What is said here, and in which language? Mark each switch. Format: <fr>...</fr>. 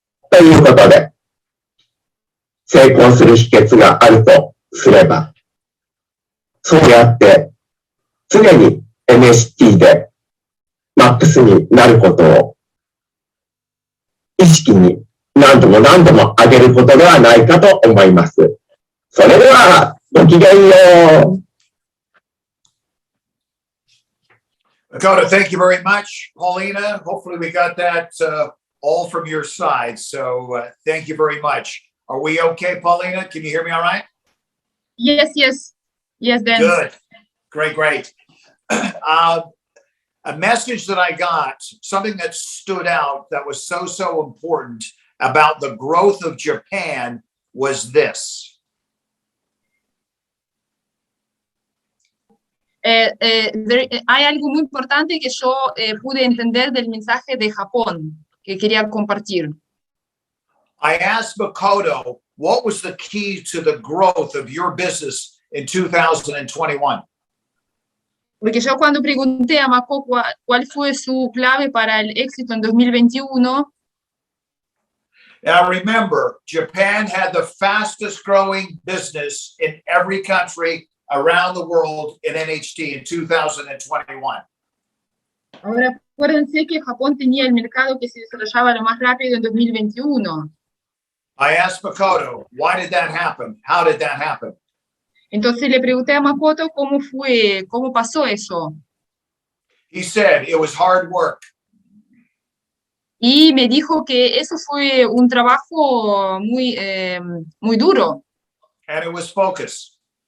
<ja>ということで、成功する秘訣があるとすれば、そうやって常に NHT でマックスになることを意識に何度も何度も上げることではないかと思います。それでは、ごきげんよう。</ja> <en>Dakota, thank you very much. Paulina, hopefully we got that all from your side. So thank you very much. Are we okay, Paulina? Can you hear me all right? Yes, yes. Yes, Dan. Good. Great. A message that I got, something that stood out that was so important about the growth of Japan was this.</en> <es>Hay algo muy importante que yo pude entender del mensaje de Japón que quería compartir.</es> <en>I asked Makoto, what was the key to the growth of your business in 2021?</en> <es>Porque yo cuando pregunté a Mako cuál fue su clave para el éxito en 2021,</es> <en>Now remember, Japan had the fastest growing business in every country around the world in NHT in 2021.</en> <es>ahora acuérdense que Japón tenía el mercado que se desarrollaba lo más rápido en 2021.</es> <en>I asked Makoto, why did that happen? How did that happen?</en> <es>Entonces le pregunté a Makoto cómo pasó eso.</es> <en>He said it was hard work.</en> <es>Y me dijo que eso fue un trabajo muy duro.</es> <en>And it was focus.</en>